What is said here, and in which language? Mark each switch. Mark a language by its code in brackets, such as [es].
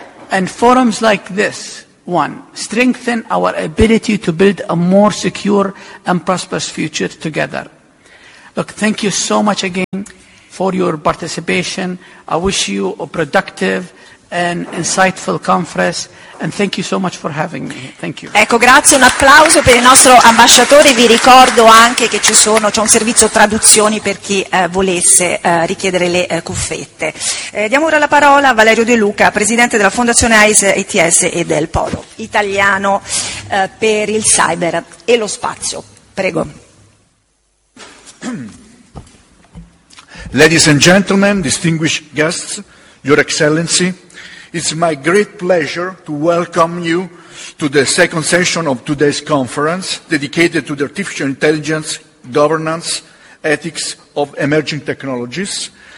[en] And forums like this, one, strengthen our ability to build a more secure and prosperous future together. Look, thank you so much again for your participation. I wish you a productive and insightful conference, and thank you so much for having me. Thank you. [it] Ecco, grazie, un applauso per il nostro ambasciatore. Vi ricordo anche che ci sono, c'è un servizio traduzioni per chi volesse richiedere le cuffiette. Diamo ora la parola a Valerio De Luca, presidente della Fondazione AISE ETS e del Polo Italiano per il Cyber e lo Spazio. Prego. [en] Ladies and gentlemen, distinguished guests, Your Excellency, it's my great pleasure to welcome you to the second session of today's conference dedicated to the artificial intelligence, governance, ethics of emerging technologies.